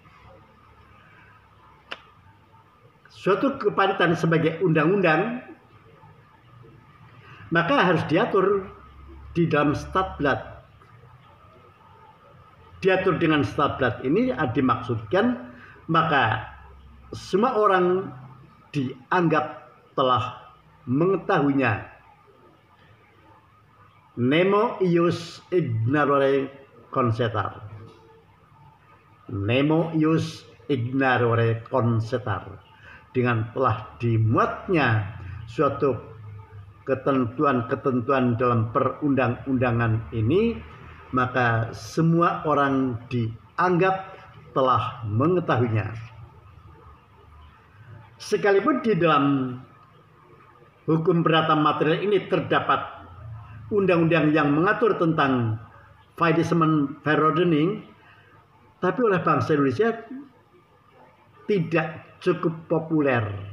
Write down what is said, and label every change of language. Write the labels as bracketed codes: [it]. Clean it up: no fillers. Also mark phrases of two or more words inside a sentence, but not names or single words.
[id] Suatu kepalitan sebagai undang-undang maka harus diatur di dalam statblad. Diatur dengan statblad ini dimaksudkan maka semua orang dianggap telah mengetahuinya. [la] Nemo ius ignorare consetar. Nemo ius ignorare consetar. [id] Dengan telah dimuatnya suatu ketentuan-ketentuan dalam perundang-undangan ini, maka semua orang dianggap telah mengetahuinya. Sekalipun di dalam hukum perdata material ini terdapat undang-undang yang mengatur tentang Faillissement verordening, tapi oleh bangsa Indonesia tidak cukup populer.